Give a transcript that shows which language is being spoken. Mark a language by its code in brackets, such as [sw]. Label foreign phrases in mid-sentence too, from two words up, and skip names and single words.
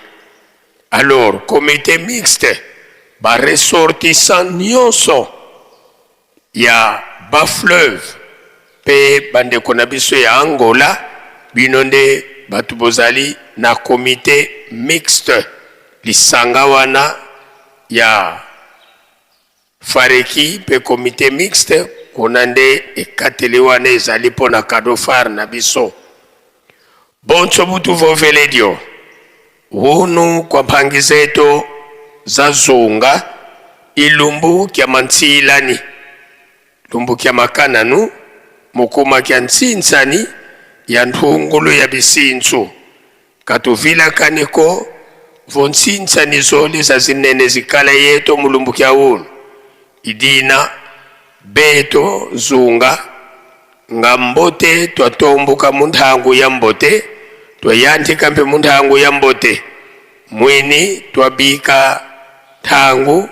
[fr] Alors comité mixte [ln] ba ressortissant nyonso ya ba fleuve pe bandeko na biso ya Angola bino nde batu bozali na [fr] comité mixte [ln] lisanga wana ya fariki pe [fr] comité mixte [ln] kuna nde ekateli wana ezali pona [fr] cadeau phare [ln] na biso. [kg] Bonso butu vovele dio unu kwa pangi zetu za Zunga ilumbu kya mantilani lumbu kya makananu mukuma kya ntsinsani ya ntungulu ya bisinzu katuvila kaniko vontsinsani zoli za zinene zikala yeto mulumbu kya unu idina beto Zunga nga mbote twatombuka munthangu ya mbote twayandika mpe munthangu ya mbote mwini twabika thangu